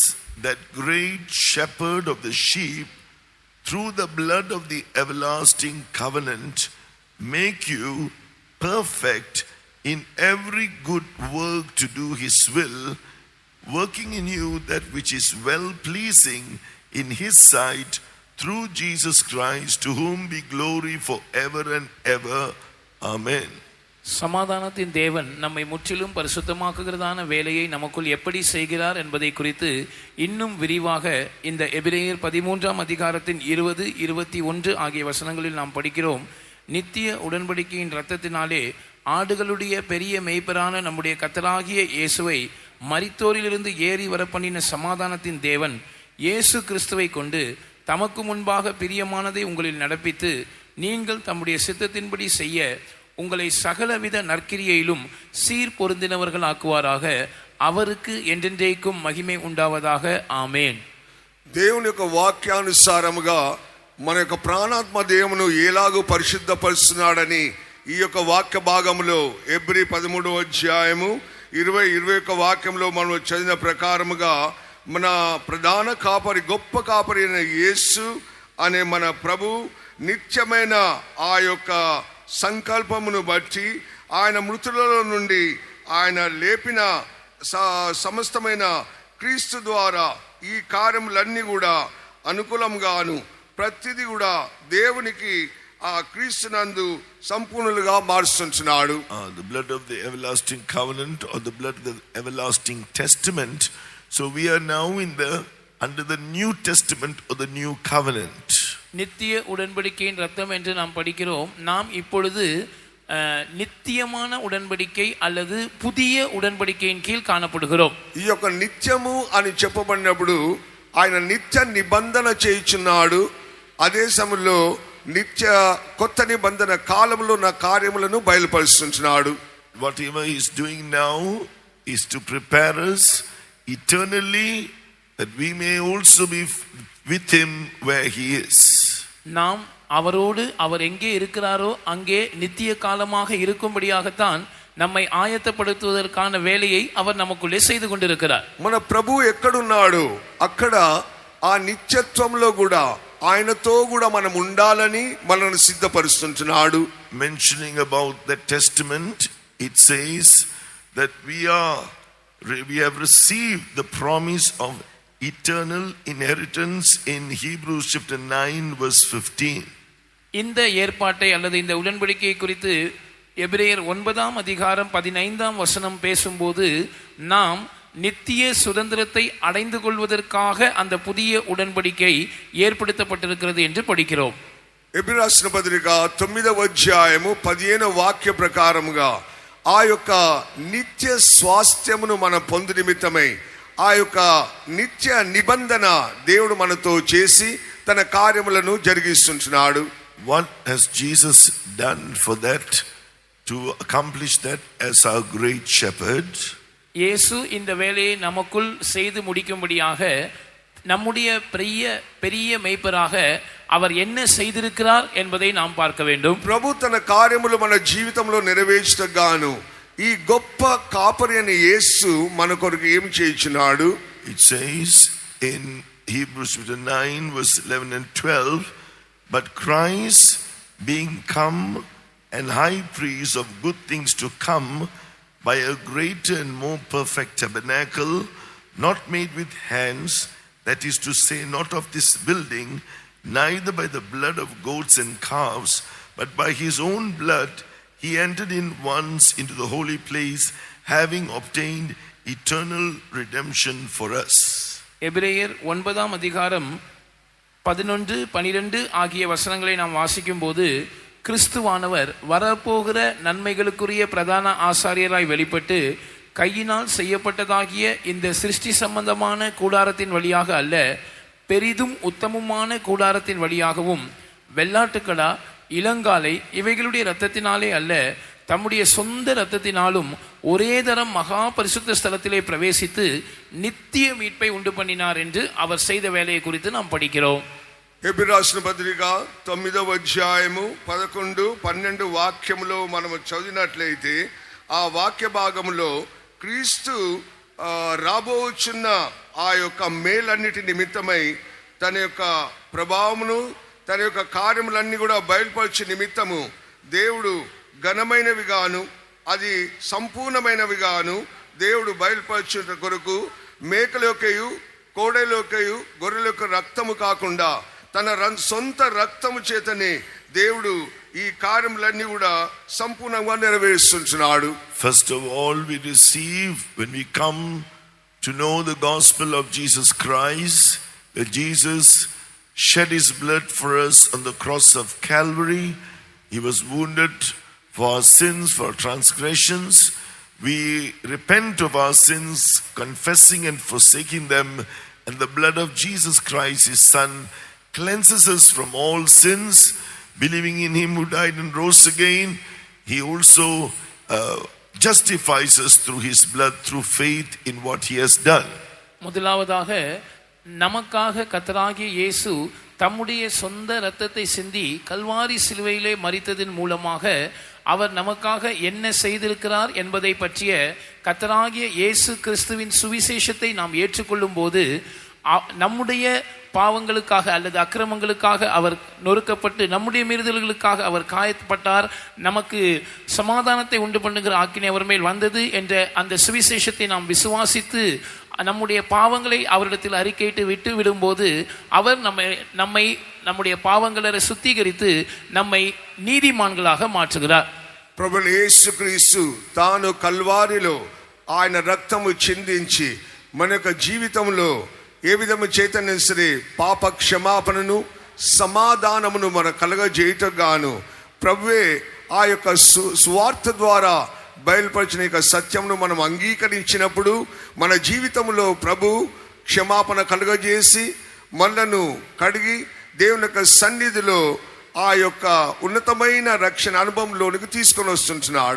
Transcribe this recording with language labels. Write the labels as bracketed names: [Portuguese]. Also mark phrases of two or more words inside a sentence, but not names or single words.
[English] that great shepherd of the sheep, through the blood of the everlasting covenant, make you perfect in every good work to do his will, working in you that which is well pleasing in his sight, through Jesus Christ, to whom be glory forever and ever. Amen. [Tamil] சமாதானத்தின் தேவன் நம்மை முற்றிலும் பரிசுத்தமாக்குகிறதான வேலையை நமக்குள் எப்படி செய்கிறார் என்பதை குறித்து இன்னும் விரிவாக இந்த எபிரேயர் 13ஆம் அதிகாரத்தின் 20, 21 ஆகிய வசனங்களில் நாம் படிக்கிறோம். நித்திய உடன்படிக்கையின் இரத்தத்தினாலே ஆடுகளுடைய பெரிய மேய்ப்பரான நம்முடைய கர்த்தராகிய இயேசுவை மரித்தோரிலிருந்து ஏறி வரப்பண்ணின சமாதானத்தின் தேவன் இயேசு கிறிஸ்துவை கொண்டு தமக்கு முன்பாக பிரியமானதை உங்களில் நடப்பித்து நீங்கள் தம்முடைய சித்தத்தின்படி செய்ய உங்களை சகலவித நற்கிரியையிலும் சீர் பொருந்தினவர்கள் ஆக்குவாராக. அவருக்கு என்றென்றைக்கும் மகிமை உண்டாவதாக. ஆமேன். [Telugu] దేవుని యొక్క వాక్యానుసారముగా మన యొక్క ప్రాణాత్మ దేవుని ఎలాగూ పరిశుద్ధపరుస్తున్నాడని ఈ యొక్క వాక్య భాగంలో హెబ్రీ 13వ అధ్యాయము 20-21 వాక్యంలో మనం చదివిన ప్రకారముగా మన ప్రధాన కాపరి, గొప్ప కాపరి అయిన యేసు అనే మన ప్రభు నిత్యమైన ఆ యొక్క సంకల్పమును బట్టి ఆయన మృతులలో నుండి ఆయన లేపిన సమస్తమైన క్రీస్తు ద్వారా ఈ కార్యములన్నీ కూడా అనుకూలంగాను ప్రతిదీ కూడా దేవునికి ఆ క్రీస్తునందు సంపూర్ణులుగా మారుస్తున్నాడు. [English] The blood of the everlasting covenant or the blood of the everlasting testament. So we are now under the New Testament or the New Covenant. [Tamil] நித்திய உடன்படிக்கையின் ரத்தம் என்று நாம் படிக்கிறோம். நாம் இப்பொழுது நித்தியமான உடன்படிக்கை அல்லது புதிய உடன்படிக்கையின் கீழ் కాణப்படுகிறோம். [Telugu] ఈ యొక్క నిత్యము అని చెప్పబడినప్పుడు ఆయన నిత్య నిబంధన చేయుచున్నాడు. అదే సమయంలో నిత్య కొత్త నిబంధన కాలంలో నా కార్యములను బయలుపరుస్తున్నాడు. [English] Whatever he is doing now is to prepare us eternally that we may also be with him where he is. [Tamil] நாம் அவரோடு அவர் எங்கே இருக்கிறாரோ அங்கே நித்திய காலமாக இருக்கும்படியாகத்தான் நம்மை ஆயத்தப்படுத்துவதற்கான வேலையை அவர் நமக்குள்ளே செய்து கொண்டிருக்கிறார். [Telugu] మన ప్రభువు ఎక్కడున్నాడు అక్కడ ఆ నిత్యత్వంలో కూడా ఆయనతో కూడా మనం ఉండాలని మనల్ని సిద్ధపరుస్తున్నాడు. [English] Mentioning about the testament, it says that we have received the promise of eternal inheritance in Hebrews chapter 9 verse 15. [Tamil] இந்த ஏற்பாட்டை அல்லது இந்த உடன்படிக்கையை குறித்து எபிரேயர் 9:15 பேசும்போது நாம் நித்திய சுதந்திரத்தை அடைந்து கொள்வதற்காக அந்த புதிய உடன்படிக்கை ஏற்படுத்தப்பட்டிருக்கிறது என்று படிக்கிறோம். [Telugu] ఎబ్రీ రాసిన పత్రిక 9వ అధ్యాయము 15వ వాక్య ప్రకారముగా ఆ యొక్క నిత్య స్వాస్థ్యమును మనం పొందు నిమిత్తమై ఆ యొక్క నిత్య నిబంధన దేవుడు మనతో చేసి తన కార్యములను జరిగిస్తున్నాడు. [English] What has Jesus done for that, to accomplish that as our great shepherd? [Tamil] இயேசு இந்த வேலையை நமக்குள் செய்து முடிக்கும்படியாக நம்முடைய பெரிய மேய்ப்பராக அவர் என்ன செய்திருக்கிறார் என்பதை நாம் பார்க்க வேண்டும். [Telugu] ప్రభు తన కార్యములు మన జీవితంలో నెరవేర్చుటగాను ఈ గొప్ప కాపరి అయిన యేసు మన కొరకు ఏం చేయుచున్నాడు? [English] It says in Hebrews 9 verse 11 and 12, but Christ being come and high priest of good things to come by a greater and more perfect tabernacle, not made with hands, that is to say, not of this building, neither by the blood of goats and calves, but by his own blood he entered in once into the holy place, having obtained eternal redemption for us. [Tamil] எபிரேயர் 9:11-12 ஆகிய வசனங்களை நாம் வாசிக்கும் போது கிறிஸ்துவானவர் வரப்போகிற நன்மைகளுக்குரிய பிரதான ஆசாரியராய் வெளிப்பட்டு கையினால் செய்யப்பட்டதாகிய இந்த சிருஷ்டி சம்பந்தமான கூடாரத்தின் வழியாக அல்ல, பெரிதும் உத்தமமான கூடாரத்தின் வழியாகவும் வெள்ளாட்டுக்கடா இளங்காலை இவைகளுடைய இரத்தத்தினாலே அல்ல, தம்முடைய சொந்த இரத்தத்தினாலும் ஒரே தரம் மகா பரிசுத்த ஸ்தலத்திலே பிரவேசித்து நித்திய மீட்பை உண்டு பண்ணினார் என்று அவர் செய்த வேலையை குறித்து நாம் படிக்கிறோம். [Telugu] ఎబ్రీ రాసిన పత్రిక 9వ అధ్యాయము 11, 12 వాక్యములో మనము చదివినట్లయితే ఆ వాక్య భాగములో క్రీస్తు రాబోచున్న ఆ యొక్క మేలన్నిటి నిమిత్తమై తన యొక్క ప్రభావమును తన యొక్క కార్యములన్నీ కూడా బయలుపరిచే నిమిత్తము దేవుడు ఘనమైనవి గాను అది సంపూర్ణమైనవి గాను దేవుడు బయలుపరచుట కొరకు మేకల యొక్కయు కోడెల యొక్కయు గొర్రెల యొక్క రక్తము కాకుండా తన సొంత రక్తము చేతనే దేవుడు ఈ కార్యములన్నీ కూడా సంపూర్ణంగా నెరవేరుస్తున్నాడు. [English] First of all, we receive when we come to know the gospel of Jesus Christ, that Jesus shed his blood for us on the cross of Calvary. He was wounded for our sins, for our transgressions. We repent of our sins, confessing and forsaking them, and the blood of Jesus Christ, his Son, cleanses us from all sins. Believing in him who died and rose again, he also justifies us through his blood, through faith in what he has done. [Tamil] முதலாவதாக நமக்காக கர்த்தராகிய இயேசு தம்முடைய சொந்த இரத்தத்தை சிந்தி கல்வாரி சிலுவையிலே மரித்ததின் மூலமாக அவர் நமக்காக என்ன செய்திருக்கிறார் என்பதை பற்றிய கர்த்தராகிய இயேசு கிறிஸ்துவின் சுவிசேஷத்தை நாம் ஏற்றுக்கொள்ளும் போது நம்முடைய பாவங்களுக்காக அல்லது அக்கிரமங்களுக்காக அவர் நொறுக்கப்பட்டு நம்முடைய மீறுதல்களுக்காக அவர் காயப்பட்டார், நமக்கு சமாதானத்தை உண்டு பண்ணுகிற ஆக்கினை அவர் மேல் வந்தது என்ற அந்த சுவிசேஷத்தை நாம் விசுவாசித்து நம்முடைய பாவங்களை அவரிடத்தில் அறிக்கையிட்டு விட்டு விடும்போது அவர் நம்மை நம்முடைய பாவங்களை சுத்திகரித்து நம்மை நீதிமான்களாக மாற்றுகிறார். [Telugu] ప్రభు యేసుక్రీస్తు తాను కల్వారిలో ఆయన రక్తము చిందించి మన యొక్క జీవితంలో ఏ విధము చైతన్యం సరే పాప క్షమాపణను సమాధానమును మన కలగజేయటగాను ప్రభువే ఆ యొక్క సువార్త ద్వారా బయలుపరిచిన యొక్క సత్యంను మనం అంగీకరించినప్పుడు మన జీవితంలో ప్రభు క్షమాపణ కలుగజేసి మనలను కడిగి దేవుని యొక్క సన్నిధిలో ఆ యొక్క ఉన్నతమైన రక్షణ అనుభవంలోనికి తీసుకొని వస్తుంటున్నాడు.